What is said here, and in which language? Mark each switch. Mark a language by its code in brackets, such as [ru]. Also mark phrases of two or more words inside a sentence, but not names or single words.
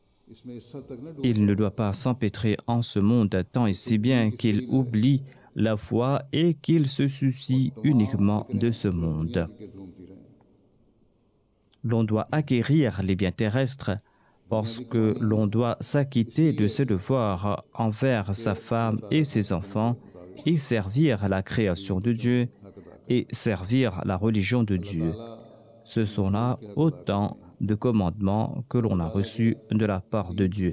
[ur] اس میں اس حد تک نہ ڈوب [fr] Il ne doit pas s'empêtrer en ce monde tant et si bien qu'il oublie la foi et qu'il se soucie uniquement de ce monde. [ur] کے گرد گھومتی رہے [fr] L'on doit acquérir les biens terrestres parce que l'on doit s'acquitter de ses devoirs envers sa femme et ses enfants et servir la création de Dieu et servir la religion de Dieu. Ce sont là autant de commandements que l'on a reçus de la part de Dieu.